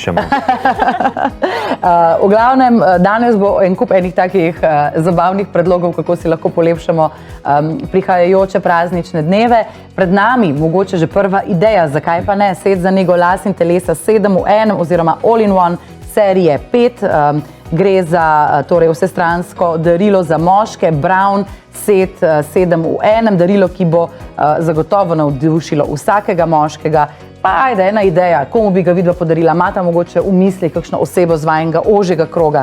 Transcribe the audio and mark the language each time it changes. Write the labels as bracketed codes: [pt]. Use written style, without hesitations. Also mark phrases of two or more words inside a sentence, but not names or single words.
[sl] zapišemo. V glavnem, danes bo en kup enih takih zabavnih predlogov, kako si lahko polepšamo prihajajoče praznične dneve. Pred nami mogoče že prva ideja, zakaj pa ne, set za nego las in telesa 7 v 1 oziroma [en] all in one [sl] serije 5. Gre za torej vsestransko darilo za moške, Brown set 7 v 1, darilo, ki bo zagotovo navdušilo vsakega moškega. Pa ajde, ena ideja, komu bi ga vidva podarila, imata mogoče v misli kakšno osebo z vajnega ožjega kroga?